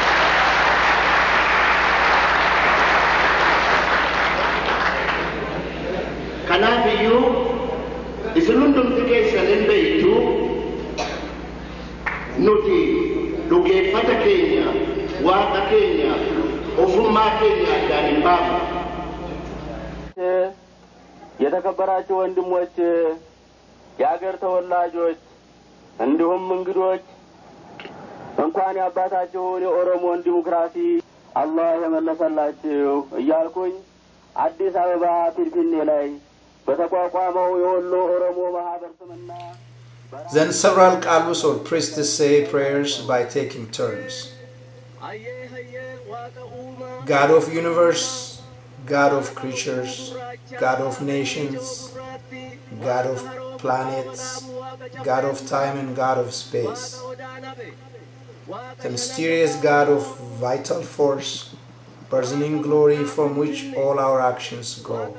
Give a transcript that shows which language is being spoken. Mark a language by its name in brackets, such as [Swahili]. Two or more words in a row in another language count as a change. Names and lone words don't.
[Oromo] Kanaaf iyyuu isin hundumti keessan hin beektu nuti dhugeeffata keenya, Waaqa keenya, ofummaa keenya addaan hin baafnu. [Amharic] የተከበራችሁ ወንድሞች፣ የአገር ተወላጆች እንዲሁም እንግዶች እንኳን ያባታችሁን የኦሮሞን ዲሞክራሲ አላህ የመለሰላችሁ እያልኩኝ አዲስ አበባ ፊንፊኔ ላይ በተቋቋመው የወሎ ኦሮሞ ማህበር ስምና [English] Then several Kallus or priestess say prayers by taking turns. God of universe, God of creatures, God of nations, God of planets, God of time and God of space, the mysterious God of vital force, burgeoning glory from which all our actions go,